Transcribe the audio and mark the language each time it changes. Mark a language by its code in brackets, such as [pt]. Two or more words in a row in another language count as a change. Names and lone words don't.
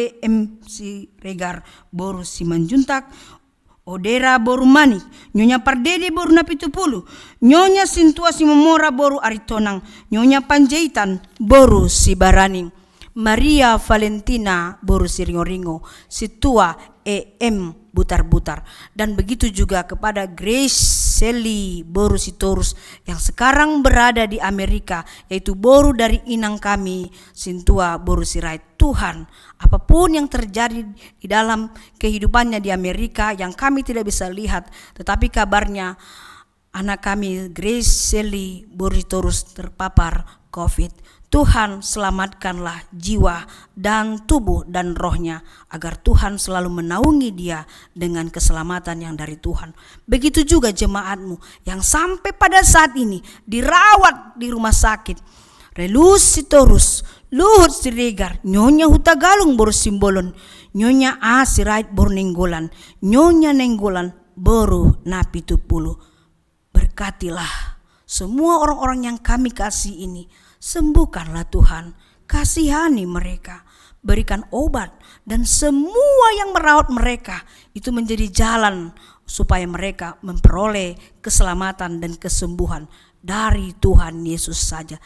[id] BMC Regar boru simanjuntak, Odera boru manik, nyonya Pardede boru napitupulu, nyonya sintua simomora boru aritonang, nyonya Panjaitan boru sibaraning, Maria Valentina boru siringo-ringo, situa EM butar-butar, dan begitu juga kepada Grace Sally boru sitorus yang sekarang berada di Amerika, yaitu boru dari inang kami sintua boru sirait. Tuhan, apapun yang terjadi di dalam kehidupannya di Amerika yang kami tidak bisa lihat, tetapi kabarnya anak kami Grace Sally boru sitorus terpapar COVID. Tuhan, selamatkanlah jiwa dan tubuh dan rohnya, agar Tuhan selalu menaungi dia dengan keselamatan yang dari Tuhan. Begitu juga jemaatmu yang sampai pada saat ini dirawat di rumah sakit. Relus sitorus, Luhut Siregar, nyonya Hutagalung boru simbolon, nyonya A Sirait boru nenggolan, nyonya nenggolan boru napitupulu. Berkatilah semua orang-orang yang kami kasih ini. Sembuhkanlah Tuhan, kasihani mereka, berikan obat, dan semua yang merawat mereka itu menjadi jalan supaya mereka memperoleh keselamatan dan kesembuhan dari Tuhan Yesus saja.